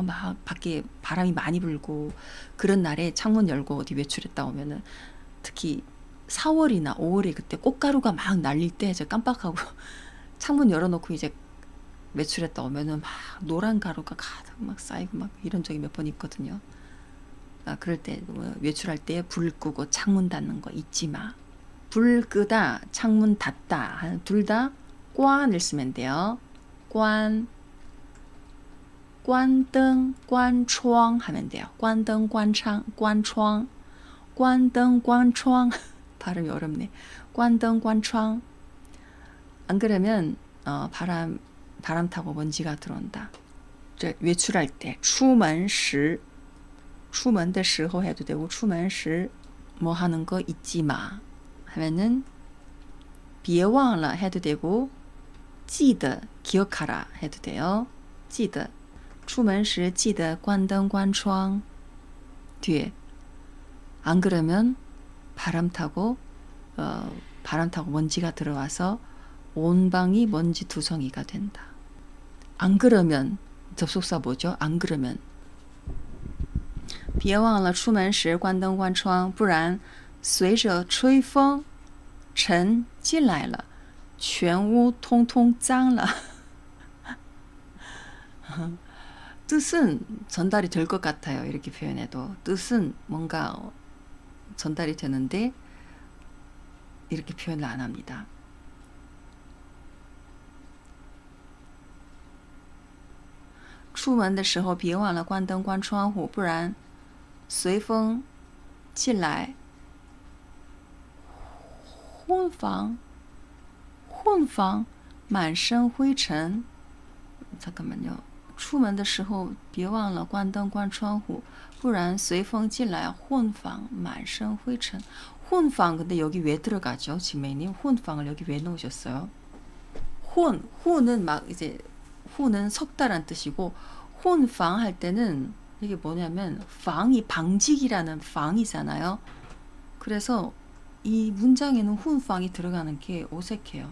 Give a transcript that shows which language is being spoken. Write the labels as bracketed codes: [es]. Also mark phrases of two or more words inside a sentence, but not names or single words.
[ko] 막 밖에 바람이 많이 불고 그런 날에 창문 열고 어디 외출했다 오면은 특히 4월이나 5월에 그때 꽃가루가 막 날릴 때 저 깜빡하고 창문 열어놓고 이제 외출했다 오면은 막 노란 가루가 가득 막 쌓이고 막 이런 적이 몇 번 있거든요. 그럴 때 외출할 때 불 끄고 창문 닫는 거 잊지 마. 불 끄다, 창문 닫다 둘 다 꽌을 쓰면 돼요. 꽌 [zh] 关灯关窗 [ko] 하면 돼요. [zh] 关灯关窗关窗关灯关窗 [ko] 발음이 어렵네. [zh] 关灯关窗 [ko] 안 그러면 바람 타고 먼지가 들어온다. 외출할 때 [zh] 出门时出门的时候 [ko] 해도 되고 [zh] 出门时 [ko] 뭐 하는 거 잊지 마 하면은 [zh] 别忘了 [ko] 해도 되고 记得 기억하라 해도 돼요. [zh] 记得出门时记得关灯关窗 [ko] 뒤에 안 그러면 바람 타고 먼지가 들어와서 온 방이 먼지 두성이가 된다. 안 그러면 접속사 뭐죠? 안 그러면 [zh] 别忘了出门时关灯关窗不然随着吹风尘进来了全屋通通脏了 [ko] 뜻은 전달이 될 것 같아요. 이렇게 표현해도 뜻은 뭔가 전달이 되는데 이렇게 표현을 안 합니다. [zh] 出门的时候别忘了关灯关窗户不然随风进来混房满身灰尘 잠깐만요. 出门的时候别忘了关灯关窗户不然随风进来混房满身灰尘 [ko] 혼방 근데 여기 왜 들어가죠? 지메이님 혼방을 여기 왜 넣으셨어요? 혼은 막 이제 혼은 석다란 뜻이고 혼방 할 때는 이게 뭐냐면 방이 방직이라는 방이잖아요. 그래서 이 문장에는 혼방이 들어가는 게 어색해요.